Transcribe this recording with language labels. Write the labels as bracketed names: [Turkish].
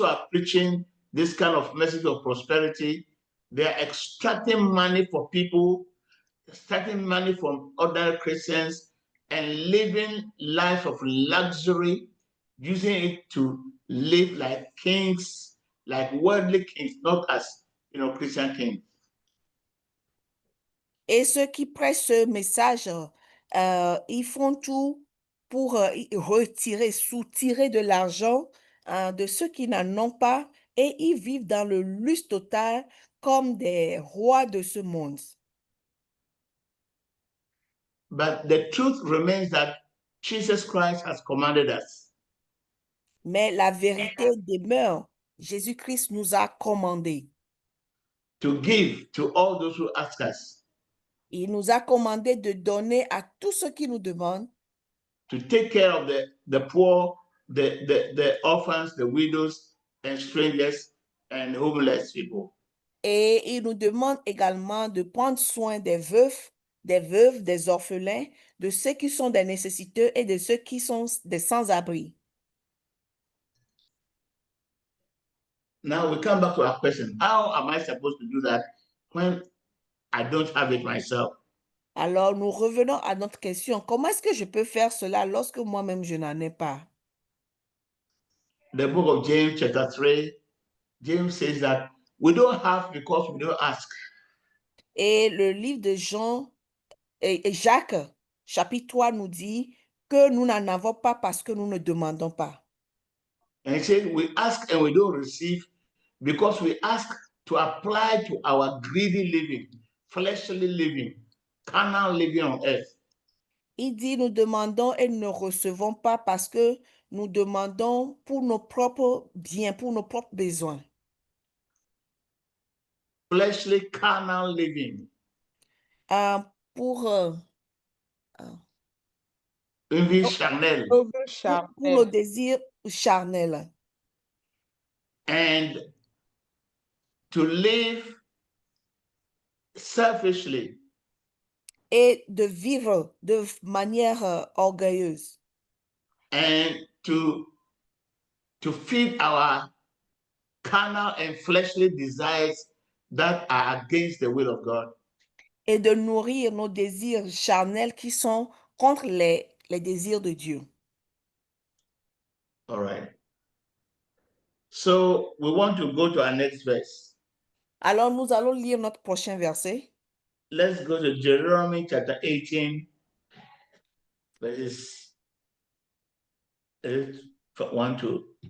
[English] preaching this kind of message of prosperity, they are extracting money for people, extracting money from other Christians, and living life of luxury, using it to live like kings, like worldly kings, not as Christian kings. [French] Et ceux qui prêchent ce message, ils font tout pour soutirer de l'argent de ceux qui n'en ont pas et ils vivent dans le luxe total comme des rois de ce monde. [English] But the truth remains that Jesus Christ has commanded us [French] Mais la vérité demeure. Jésus-Christ nous a commandé. [English] to give to all those who ask us, [French] Il nous a commandé de donner à tous ceux qui nous demandent, [English] to take care of the poor, the orphans, the widows, and strangers, and homeless people. [French] et il nous demande également de prendre soin des veufs, des veuves, des orphelins, de ceux qui sont des nécessiteux et de ceux qui sont des sans-abri. [English] Now we come back to our question. How am I supposed to do that when I don't have it myself? [French] Alors, nous revenons à notre question. Comment est-ce que je peux faire cela lorsque moi-même je n'en ai pas? [English] The book of James, chapter 3, James says that we don't have because we don't ask. [French] Et le livre de Jean et Jacques, chapitre 3, nous dit que nous n'en avons pas parce que nous ne demandons pas. [English] And it says we ask and we don't receive because we ask to apply to our greedy living, fleshly living, carnal living on earth. [French] Il dit, nous demandons et nous ne recevons pas parce que nous demandons pour nos propres biens, pour nos propres besoins. [English] Fleshly, carnal living. [French] Pour Une vie charnelle. pour nos désirs charnels. [English] And to live selfishly. [French] Et de vivre de manière orgueilleuse. [English] And to feed our carnal and fleshly desires that are against the will of God. [French] et de nourrir nos désirs charnels qui sont contre les désirs de Dieu. [English] All right. So we want to go to our next verse. [French] Alors nous allons lire notre prochain verset. [English] Let's go to Deuteronomy chapter 18, verses 1 to